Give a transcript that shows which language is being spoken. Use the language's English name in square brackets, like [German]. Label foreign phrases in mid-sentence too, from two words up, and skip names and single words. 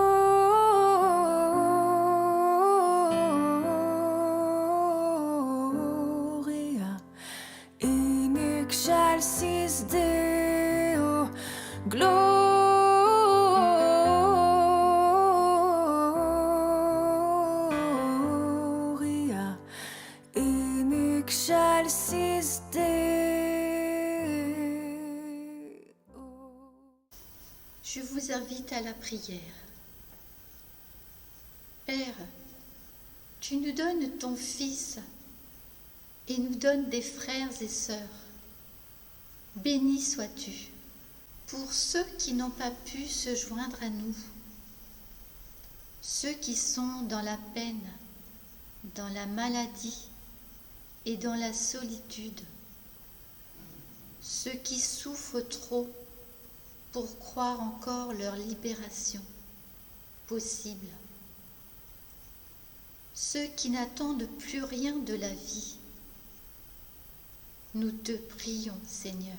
[Latin] Gloria in excelsis Deo. Gloria in excelsis Deo. [French] Je vous invite à la prière. Père, tu Tu nous donnes ton Fils et nous donnes des frères et sœurs. Béni sois-tu. Pour ceux qui n'ont pas pu se joindre à nous, ceux qui sont dans la peine, dans la maladie et dans la solitude, ceux qui souffrent trop pour croire encore leur libération possible, ceux qui n'attendent plus rien de la vie, nous te prions, Seigneur.